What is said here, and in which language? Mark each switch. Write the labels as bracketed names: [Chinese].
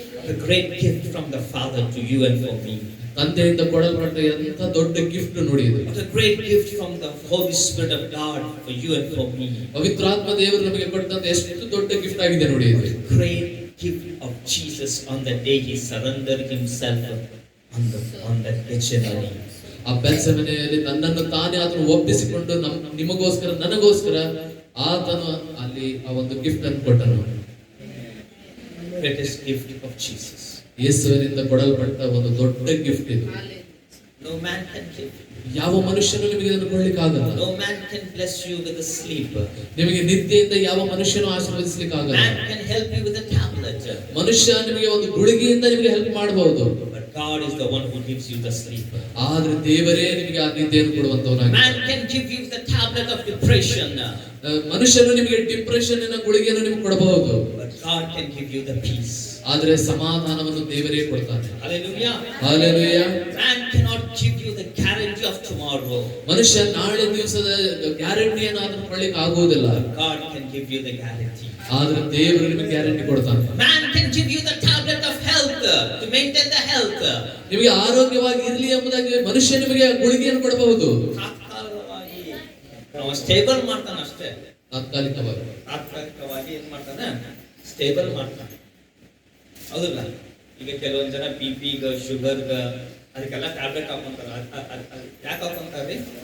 [English] The great gift from the Father to you and for me. [Kannada] ತಂದೆಯಿಂದ ಕೊಡಲ್ಪಟ್ಟ ಎಂತ ದೊಡ್ಡ gift ನೋಡಿ ಇದು. [English] What a great gift from the Holy Spirit of God for you and for me. [Kannada] ಪವಿತ್ರಾತ್ಮ ದೇವರು ನಮಗೆ ಕೊಟ್ಟಂತ ಎಷ್ಟು ದೊಡ್ಡ ಗಿಫ್ಟ್ ಆಗಿದೆ ನೋಡಿ ಇದು. [English] Great gift of Jesus on the day he surrendered himself on the Gethsemane. [Kannada] ಆ ಬೆತ್ಸೆಮನೆಯಲ್ಲಿ ತನ್ನನ್ನು ತಾನೇ ಆತನು ಒಪ್ಪಿಸಿಕೊಂಡು ನಿಮಗೋಸ್ಕರ, ನನಗೋಸ್ಕರ ಆತನು ಅಲ್ಲಿ ಆ ಒಂದು ಗಿಫ್ಟ್ ಅನ್ನು ಕೊಟ್ಟನು. [English] Greatest gift of Jesus. [Kannada] ಯೇಸುವಿನಿಂದ ಕೊಡಲ್ಪಟ್ಟ ಒಂದು ದೊಡ್ಡ ಗಿಫ್ಟ್ ಇದು. [English] No man can give. [Kannada] ಯಾವ ಮನುಷ್ಯನು ನಿಮಗೆ ಇದನ್ನು ಕೊಡ್ಲಿಕ್ಕಾಗಲ್ಲ. [English] No man can bless you with a sleep. [Kannada] ನಿಮಗೆ ನಿದ್ದೆಯಿಂದ ಯಾವ ಮನುಷ್ಯನು ಆಶೀರ್ವದಿಸಲಿಕ್ಕಾಗಲ್ಲ. [English] Man can help you with a tablet. [Kannada] ಮನುಷ್ಯ ನಿಮಗೆ ಒಂದು ಗುಳಿಗೆಯಿಂದ ನಿಮಗೆ ಹೆಲ್ಪ್ ಮಾಡಬಹುದು. [English] But God is the one who gives you the sleep. [Kannada] ಆದ್ರೆ ದೇವರೇ ನಿಮಗೆ ಆ ನಿದ್ದೆಯನ್ನು ಕೊಡುವಂತವನಾಗಿದ್ದಾನೆ. [English] Man can give you the tablet of depression. [Kannada] ಮನುಷ್ಯನು ನಿಮಗೆ ಡಿಪ್ರೆಷನ್ ನ ಗುಳಿಗೆಯನ್ನು ನಿಮಗೆ ಕೊಡಬಹುದು. [English] But God can give you the peace. [Kannada] ಆದ್ರೆ ಸಮಾಧಾನವನ್ನು ದೇವರೇ ಕೊಡ್ತಾನೆ. [English] Hallelujah. Hallelujah. Man cannot give you the guarantee of tomorrow. [Kannada] ಮನುಷ್ಯ ನಾಳೆ ದಿವಸದ ಗ್ಯಾರಂಟಿಯನ್ನು ಆತನು ಕೊಡ್ಲಿಕ್ಕೆ ಆಗುವುದಿಲ್ಲ. [English] God can give you the guarantee. [Kannada] ಆದ್ರೆ ದೇವರು ನಿಮಗೆ ಗ್ಯಾರಂಟಿ ಕೊಡ್ತಾನೆ. [English] Man can give you the tablet of health to maintain the health. [Kannada] ನಿಮಗೆ ಆರೋಗ್ಯವಾಗಿ ಇರಲಿ ಎಂಬುದಾಗಿ ಮನುಷ್ಯ ನಿಮಗೆ ಗುಳಿಗೆಯನ್ನು ಕೊಡಬಹುದು. ತಾತ್ಕಾಲಿಕವಾಗಿ ನಾವು ಸ್ಟೇಬಲ್ ಮಾಡ್ತಾನೆ ಅಷ್ಟೇ. ತಾತ್ಕಾಲಿಕವಾಗಿ ಏನ್ ಮಾಡ್ತಾನೆ? ಸ್ಟೇಬಲ್ ಮಾಡ್ತಾನೆ. ಹೌದಲ್ಲ? ಈಗ ಕೆಲವೊಂದ್ ಜನ BP ಶುಗರ್ ಅದಕ್ಕೆಲ್ಲ ಟ್ಯಾಬ್ಲೆಟ್ ಹಾಕೊಂತಾರೆ. ಯಾಕೆ ಹಾಕೊಂತಾರೆ?